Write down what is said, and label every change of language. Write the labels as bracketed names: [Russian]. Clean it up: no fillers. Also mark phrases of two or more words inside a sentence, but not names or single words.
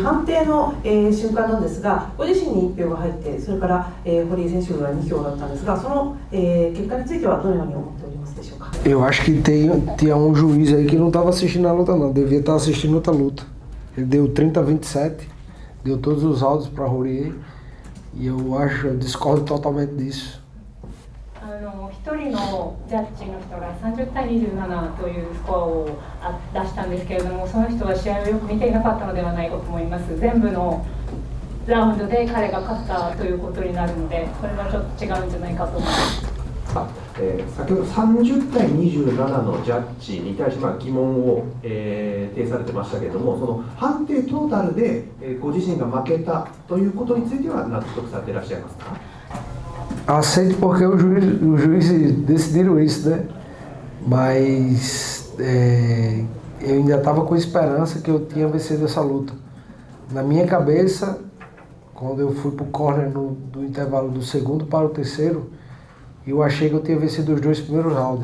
[Japanese] 判定の、瞬間なんですが、ご自身に1票が入って、それから、堀江選手が2票だったんですが、その、結果についてはどのように思っておりますでしょうか。 [Portuguese] Eu acho que tinha juiz aí que não estava assistindo a luta não, devia estar assistindo outra luta. Ele deu 30-27, deu todos os áudios para Rorier e eu discordo totalmente disso. [Japanese] 1 人のジャッジの人が30対27というスコアを出したんですけれども、その人は試合をよく見ていなかったのではないかと思います。全部のラウンドで彼が勝ったということになるので、それはちょっと違うんじゃないかと思います。先ほど30対27のジャッジに対して疑問を、呈されてましたけれども、その判定トータルで、ご自身が負けたということについては納得されていらっしゃいますか。 [Portuguese] Aceito porque os juízes decidiram isso, né? Mas eu ainda estava com esperança que eu tinha vencido essa luta. Na minha cabeça, quando eu fui para o corner do intervalo do segundo para o terceiro, eu achei que eu tinha vencido os 2 primeiros rounds.